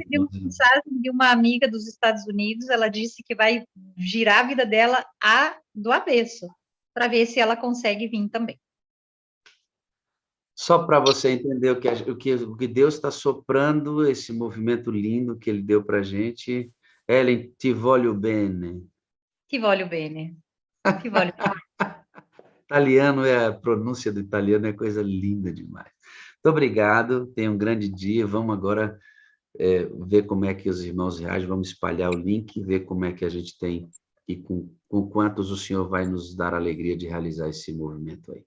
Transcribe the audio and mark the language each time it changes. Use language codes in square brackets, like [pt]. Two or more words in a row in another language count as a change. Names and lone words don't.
[pt] Eu recebi uma mensagem de uma amiga dos Estados Unidos, ela disse que vai girar a vida dela do avesso, para ver se ela consegue vir também. Só para você entender o que Deus está soprando, esse movimento lindo que Ele deu para a gente. [it] Ellen, ti voglio bene. Ti voglio bene. Ti voglio bene. [pt] Italiano, a pronúncia do italiano é coisa linda demais. Muito obrigado, tenha um grande dia. Vamos agora ver como é que os irmãos reagem, vamos espalhar o link, ver como é que a gente tem e com quantos o Senhor vai nos dar a alegria de realizar esse movimento aí.